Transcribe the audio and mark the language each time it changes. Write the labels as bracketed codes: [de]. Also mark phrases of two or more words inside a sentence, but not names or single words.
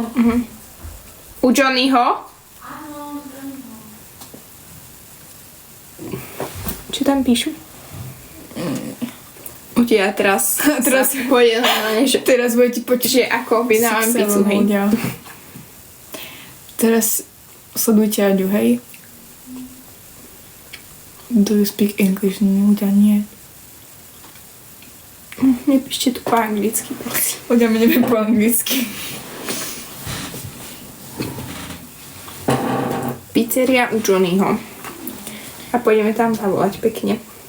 [sk] U Johnnyho? Čo tam píšu? U teba teraz pôjde na že Teraz budete počuť, že ako objednávam pizzu, hej. ľudia. Teraz sledujte Aďu, hej? [en] Do you speak English? [sk] Ľudia, nie. Nepíšte tu po anglicky, prosím. Ľudia, my neviem po anglicky. Pizzeria u Johnnyho. A pôjdeme tam zavolať pekne.